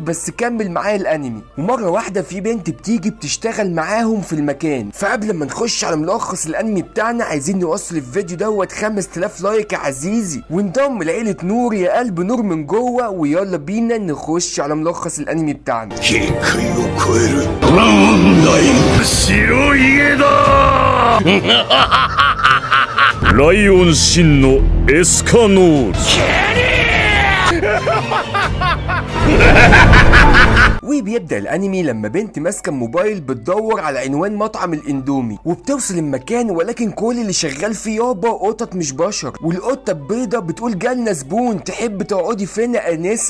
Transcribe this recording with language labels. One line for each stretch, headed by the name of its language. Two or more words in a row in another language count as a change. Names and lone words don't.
Arabic: بس كمل معايا الانمي. ومره واحده في بنت بتيجي بتشتغل معاهم في المكان. فقبل ما نخش على ملخص الانمي بتاعنا، عايزين نوصل الفيديو دوت 5000 لايك يا عزيزي، وانضم لعيله نور يا قلب نور من جوه، ويلا بينا نخش على ملخص الانمي بتاعنا.
Japanese: ライオン真のエスカノール
Arabic: وبيبدأ الانمي لما بنت ماسكه موبايل بتدور على عنوان مطعم الاندومي، وبتوصل المكان ولكن كل اللي شغال فيه يابا قطط مش بشر. والقطه البيضه بتقول جالنا زبون، تحب تقعدي فين يا انسه؟